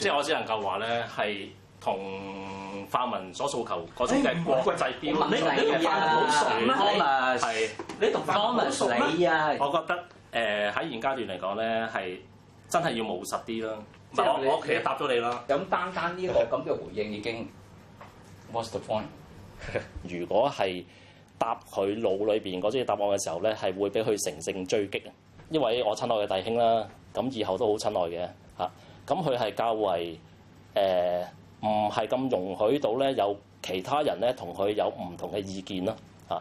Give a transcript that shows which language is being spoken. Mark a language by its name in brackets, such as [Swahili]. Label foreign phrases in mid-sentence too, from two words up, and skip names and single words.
[Cantonese] 即係我只能夠話咧，係同泛民所訴求嗰種嘅國際標準。你同泛民好熟咩？係你同泛民好熟咩？我覺得喺現階段嚟講咧，係真係要務實啲啦。我其實答咗你啦。咁單呢個咁嘅回應已經 [English] what's the point？ [Cantonese] 如果係答佢腦裏邊嗰啲答案嘅時候咧，係會俾佢乘勝追擊啊！因為我親愛嘅弟兄啦，咁以後都好親愛嘅嚇。咁佢係較為唔係咁容許到咧，有其他人咧同佢有唔同嘅意見啦嚇。